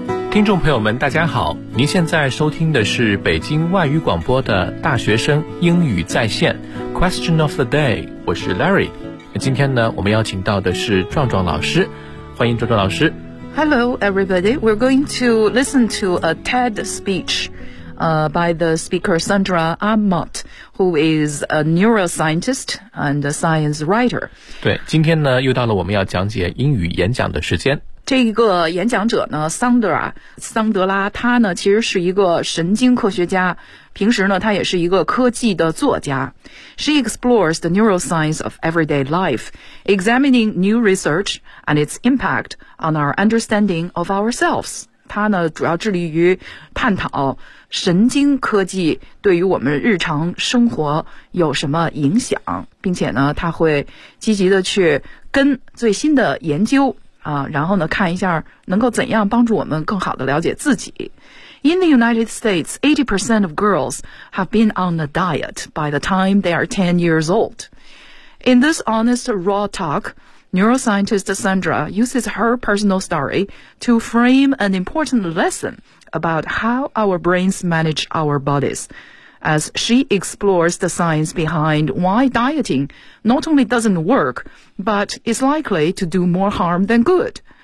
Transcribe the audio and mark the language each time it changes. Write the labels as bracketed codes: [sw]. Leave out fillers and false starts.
[zh] 听众朋友们大家好，您现在收听的是北京外语广播的大学生英语在线 Question of the day， 我是 Larry。今天呢，我们邀请到的是壮壮老师，欢迎壮壮老师。 [en] Hello everybody, we're going to listen to a TED speech、by the speaker Sandra Amott, who is a neuroscientist and a science writer。 [zh] 对，今天呢又到了我们要讲解英语演讲的时间。这一个演讲者呢，桑德拉，他呢其实是一个神经科学家，平时呢他也是一个科技的作家。 [en] She explores the neuroscience of everyday life, examining new research and its impact on our understanding of ourselves. [zh] 他呢主要致力于探讨神经科技对于我们日常生活有什么影响，并且呢他会积极的去跟最新的研究然后呢看一下能够怎样帮助我们更好的了解自己。 [en] In the United States, 80% of girls have been on a diet by the time they are 10 years old. In this honest raw talk, neuroscientist Sandra uses her personal story to frame an important lesson about how our brains manage our bodies, as she explores the science behind why dieting not only doesn't work, but is likely to do more harm than good.